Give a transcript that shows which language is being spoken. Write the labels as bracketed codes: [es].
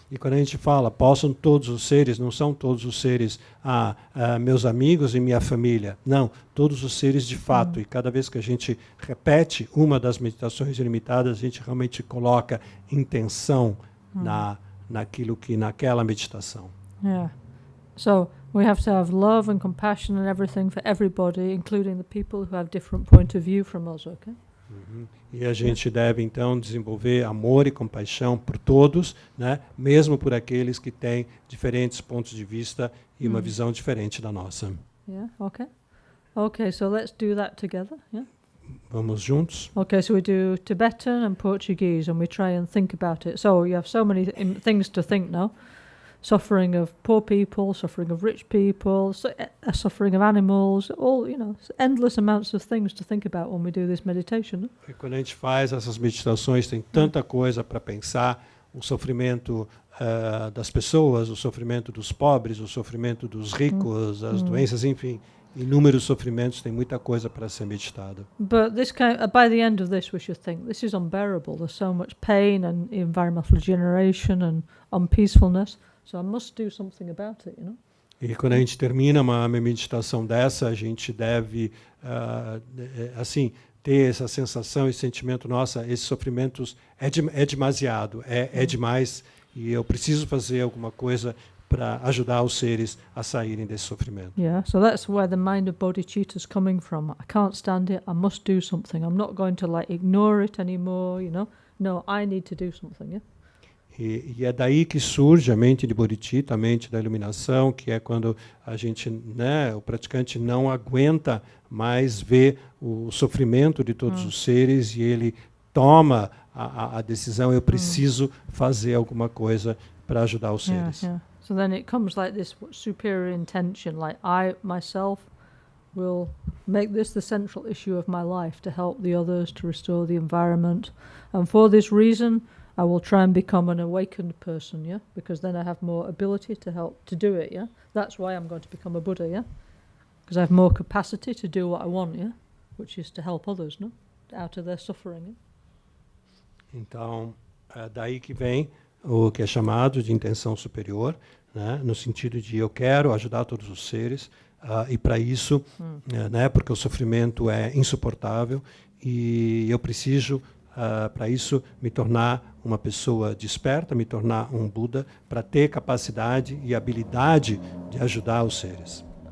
[pt] E quando a gente fala possam todos os seres, não são todos os seres meus amigos e minha família, não, todos os seres de fato. E cada vez que a gente repete uma das meditações ilimitadas, a gente realmente coloca intenção naquela meditação. [en] Yeah. So we have to have love and compassion and everything for everybody, including the people who have different point of view from us, okay? [pt] E a gente deve então desenvolver amor e compaixão por todos, né? Mesmo por aqueles que têm diferentes pontos de vista e uma visão diferente da nossa. [en] Yeah, okay. Okay, so let's do that together, yeah? [pt] Vamos juntos? [en] Okay, so we do Tibetan and Portuguese and we try and think about it. So you have so many things to think now. Suffering of poor people, suffering of rich people, suffering of animals, all, you know, endless amounts of things to think about when we do this meditation. [pt] E quando a gente faz essas meditações, tem tanta coisa para pensar, o sofrimento das pessoas, o sofrimento dos pobres, o sofrimento dos ricos, as doenças, enfim, inúmeros sofrimentos, tem muita coisa para ser meditada. [en] But this by the end of this we should think, this is unbearable, there's so much pain and environmental degeneration and unpeacefulness. So I must do something about it, you know? [pt] E quando a gente termina uma meditação dessa, a gente deve, assim, ter essa sensação, esse sentimento, nossa, esses sofrimentos é demasiado, é demais, e eu preciso fazer alguma coisa para ajudar os seres a saírem desse sofrimento. [en] Yeah, so that's where the mind of bodhicitta is coming from. I can't stand it, I must do something. I'm not going to like ignore it anymore, you know? No, I need to do something, yeah? [pt] E é daí que surge a mente de bodhicitta, a mente da iluminação, que é quando a gente, né, o praticante não aguenta mais ver o sofrimento de todos os seres e ele toma a decisão, eu preciso fazer alguma coisa para ajudar os seres. [en] Yeah. So then it comes like this superior intention, like I myself will make this the central issue of my life to help the others, to restore the environment, and for this reason I will try and become an awakened person, yeah? Because then I have more ability to help to do it, yeah? That's why I'm going to become a Buddha, yeah? Because I have more capacity to do what I want, yeah? Which is to help others, no? Out of their suffering, yeah? [pt] Então, daí que vem o que é chamado de intenção superior, né? No sentido de eu quero ajudar todos os seres, e para isso, né, porque o sofrimento é insuportável e eu preciso, para isso, me tornar uma pessoa desperta, me tornar um Buda, para ter capacidade e habilidade de ajudar os seres.